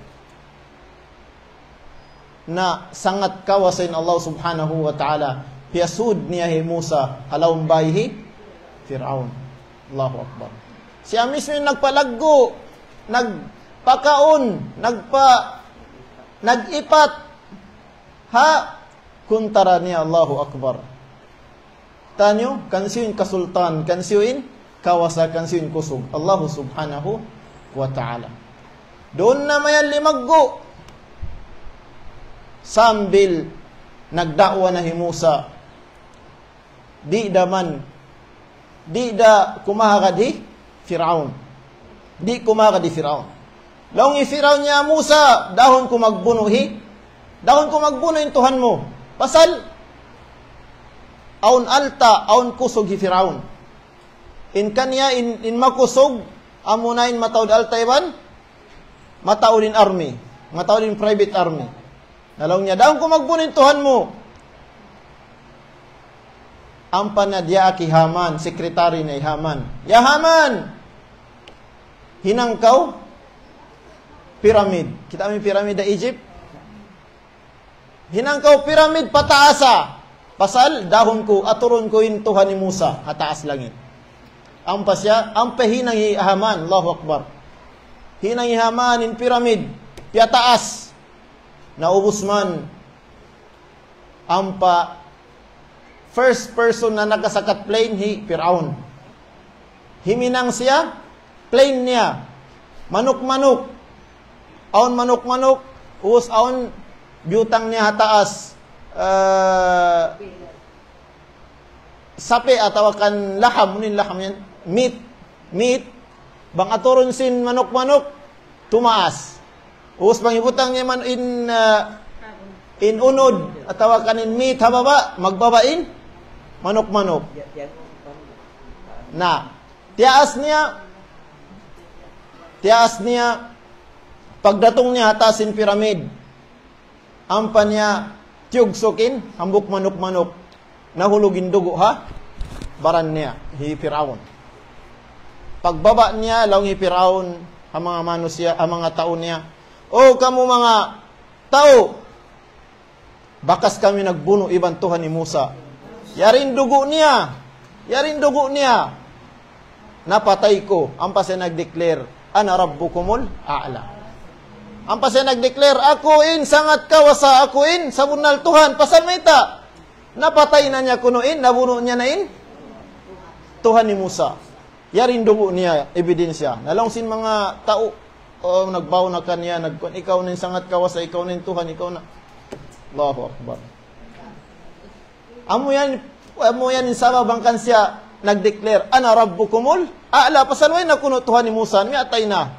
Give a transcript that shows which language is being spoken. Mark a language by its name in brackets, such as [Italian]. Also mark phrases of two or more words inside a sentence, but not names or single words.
[Tausug] Na sangat kawasin Allah [Arabic] subhanahu wa ta'ala. [Tausug] Piyasud niya hi Musa, halawang bayi Fir'aun. [Arabic] Allahu Akbar. [Tausug] Siya mismo yung nagpalaggo, nagpakaon, nagipat. Ha? Kuntara niya, [Arabic] Allahu Akbar. [Tausug] Tanyo, kansiyon kasultan, kansiyon kawasa, kansiyon kusog. [Arabic] Allahu subhanahu wa ta'ala. [Tausug] Doon na mayan limaggo. Sambil nagdakwa na hi Musa. Di kumahagad hi Firaun. Di kumahagad hi Firaun. Laong i Firaun niya Musa, dahon ko magbuno yung Tuhan mo. Pasal, aun alta, aun kusog hi Firaun. In kanya, in makusog, amunain matawid alta iban, matawid in army, matawid in private army. Nalaong niya, dahon ko magbuno yung Tuhan mo. Ang panadya ki Haman, sekretary na Haman. Ya Haman! Hinangkaw, pyramid. Kita may pyramid na Egypt? Hinangkaw pyramid pataasa. Pasal, dahon ko, aturon ko yung Tuhan ni Musa, hataas langit. Ang pasya, ang pahinang hi Haman, [Arabic] Allahu Akbar. [Tausug] Hinang hi Haman in pyramid, piyataas. Naubos man, ang first person na nagasakat plane, Firaun. Himinang siya, plane niya. Manok-manok. Aon manok-manok. Uus aon, biyutang niya hataas. Sapi atawakan laham. Munin laham yan. Meat. Bang aturon sin manok-manok, tumaas. Uus bang ibutang niya man in unod. Atawakan in meat hababa, magbabain. Manok-manok. Na, tiyaas niya, pagdatong niya hatasin pyramid, ampan niya, tiyugsukin, hambuk manok-manok, nahulugin dugo ha, baran niya, hi Firaun. Pagbaba niya, laong hi Firaun, ang mga manusya, ang mga tao niya, o kamu mga tao, bakas kami nagbuno iban Tuhan ni Musa. Yarin dugo niya. Napatay ko. Ang pa siya nag-declare, [Arabic] ana rabbukumul a'la. [Tausug] Ang pa siya nag-declare, ako in, sangat kawasa ako in, sa bunal Tuhan, pasal mita. Napatay na niya kuno in, nabuno niya na in. Tuhan ni Musa. Yarin dugo niya, ebidensya. Nalongsin mga tao, nagbaw na kanya, ikaw na sangat kawasa, ikaw na Tuhan, ikaw na. [Arabic] Allahu Akbar. [Tausug] Amo yan sama bangkan siya, nag-declare, [Arabic] ana rabbukumul, a'la, [Tausug] pasal way na kuno Tuhan ni Musa, may atay na.